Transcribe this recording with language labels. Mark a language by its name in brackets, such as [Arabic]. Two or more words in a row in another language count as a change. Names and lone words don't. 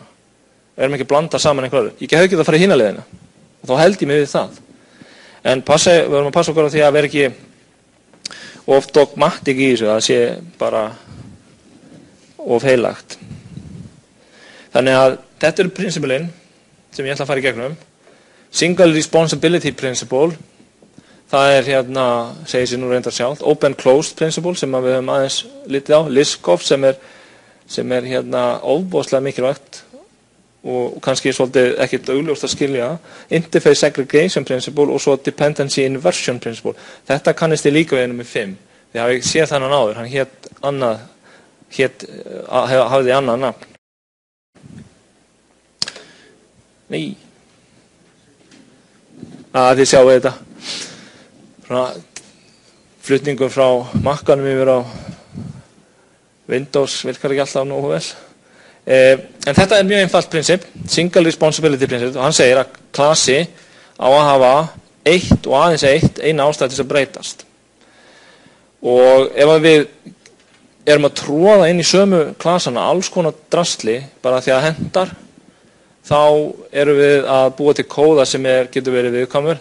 [Icelandic] Við erum ekki að blanda saman einhverju. Ég hefði ekki að fara í hina leiðina. Og þá held ég mig við það. En við verðum að passa okkur á því að vera ekki of dogmatic í þessu, að sé bara of heilagt. Þannig að þetta eru prinsipilinn sem ég ætla að fara í gegnum. [English] Single responsibility principle, [Icelandic] það er segir sér nú reyndar sjálft. [English] Open closed principle [Icelandic] sem við höfum aðeins litið á. Liskov sem er sem hérna ofboðslega mikilvægt og kannski svolítið ekkert augljóst að skilja, [English] interface segregation principle [Icelandic] og svo [English] dependency inversion principle. [Icelandic] Þetta kannist þið líka við með 5. Þið hafið séð þennan áður, hann hafði annað nafn. Nei. Þið sjáu þetta. Svona flutningur frá Mac-anum yfir á Windows virkar ekki alltaf nógu vel. En þetta er mjög einfalt prinsip, [English] single responsibility [Icelandic] prinsip, og hann segir að klasi á að hafa eitt og aðeins eina ástæð til að breytast. Og ef við erum að tróða inn í sömu klasana alls konar drasli, bara því að hendar, þá erum við að búa til kóða sem getur verið viðkvæmur.